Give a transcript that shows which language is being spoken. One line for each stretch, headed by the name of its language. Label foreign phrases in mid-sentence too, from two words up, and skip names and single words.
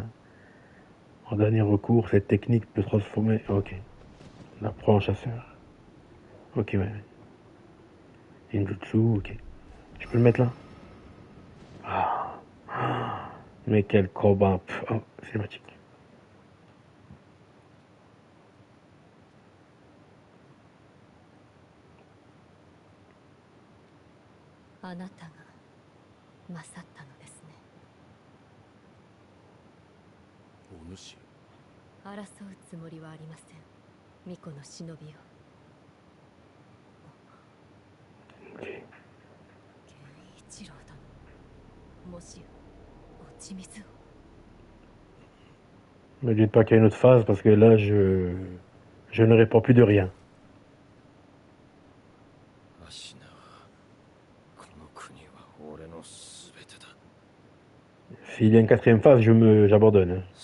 French: En dernier recours, cette technique peut transformer... Ok. On apprend en chasseur. Ok, ouais. Ninjutsu, ok. Je peux le mettre là. Ah. Ah. Mais quel combat. Oh, cinématique.
Japanese: あなたが勝ったのですね。お主。争うつもりはありません。巫女の忍びよ。健一郎殿。もしや落ち水を。
French: Me dites pas qu'il y a une autre phase parce que là je ne réponds plus de rien. S'il y a une quatrième phase, j'abandonne.